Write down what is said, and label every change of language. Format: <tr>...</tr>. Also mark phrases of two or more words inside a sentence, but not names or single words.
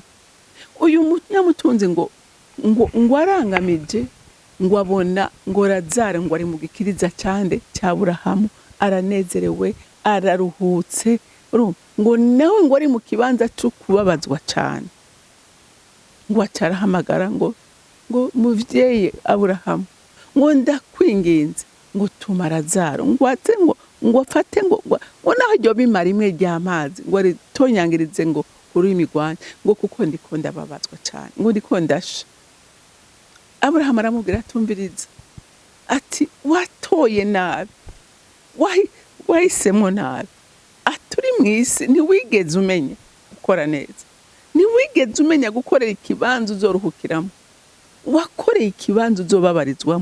<rn>Uyu munyamutunzi ngo arangamije, ngo abona ngo Lazaro ngo ari mu gikiriza cyande cya Aburahamu, aranezerewe, araruhutse ngo nawe ngo ari mu kibanza cyo kubabazwa cyane, ngo acarahamagara ngo muvyeyi Aburahamu, ngo ndakwinginze ngo tuma Lazaro ngo ate ngo afate ngo naho ryo bimara imwe ry'amazi ngo ritonyangirize ngo kuri imigwanya ngo kuko ndiko ndababazwa cyane, ngo ndiko ndasha. Aburahamu aramubwira atumviriza ati watoye nabi, wahisemo nabi, aturi mwisi ntiwigeze umenya gukora neza, ntiwigeze umenya gukorera ikibanza uzoruhukiramo, wakoreye ikibanza uzobabarizwamo.</rn>